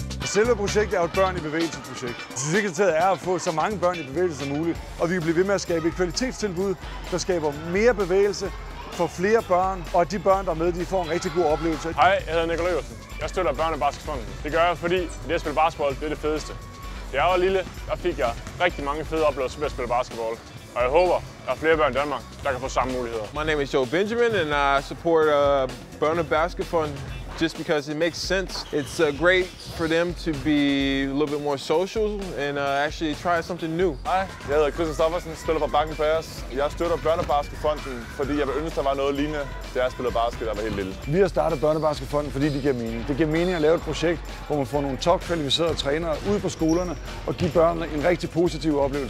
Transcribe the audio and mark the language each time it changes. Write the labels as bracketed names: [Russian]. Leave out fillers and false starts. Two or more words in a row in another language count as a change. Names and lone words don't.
[Danish] selve projektet er jo et børn i bevægelse-projekt. Succeskriteriet er at få så mange børn i bevægelse som muligt, og vi kan blive ved med at skabe et kvalitetstilbud, der skaber mere bevægelse for flere børn, og at de børn, der er med, de får en rigtig god oplevelse. Hej, jeg hedder Nikolaj Iversen. Jeg støtter Børnebasketfonden. Det gør jeg, fordi det at spille basketball, det er det fedeste. Da jeg var lille, der fik jeg rigtig mange fede oplevelser ved at spille basketball. Og jeg håber, der er flere børn i Danmark, der kan få samme muligheder. [English] My name is Joe Benjamin, and I support Børnebasketfonden just because it makes sense. It's great for them to be a little bit more social and actually try something new. [Danish] Hej, jeg hedder Christian Stoffersen, spiller for Bakken Bears. Jeg støtter Børnebasketfonden, fordi jeg vil ønske, der var noget lignende, da jeg spillede basket, der var helt lille. Vi har startet Børnebasketfonden, fordi det giver mening. Det giver mening at lave et projekt, hvor man får nogle topkvalificerede trænere ud på skolerne og give børnene en rigtig positiv oplevelse.